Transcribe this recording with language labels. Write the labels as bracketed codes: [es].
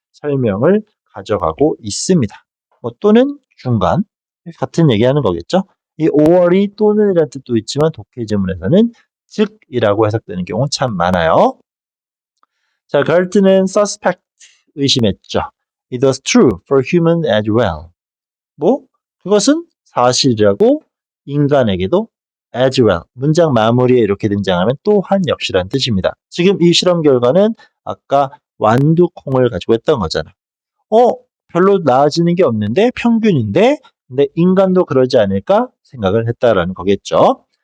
[ko] 설명을 가져가고 있습니다. 뭐 또는 중간 같은 얘기하는 거겠죠. 이 5월이 또는이라는 뜻도 있지만 독해 지문에서는 즉이라고 해석되는 경우 참 많아요. 자, 갈트는 suspect 의심했죠. [en] It was true for human as well. [ko] 뭐 그것은 사실이라고 인간에게도 [en] as well. [ko] 문장 마무리에 이렇게 등장하면 또한 역시란 뜻입니다. 지금 이 실험 결과는 아까 완두콩을 가지고 했던 거잖아. 별로 나아지는 게 없는데 평균인데 근데 인간도 그러지 않을까 생각을 했다라는 거겠죠.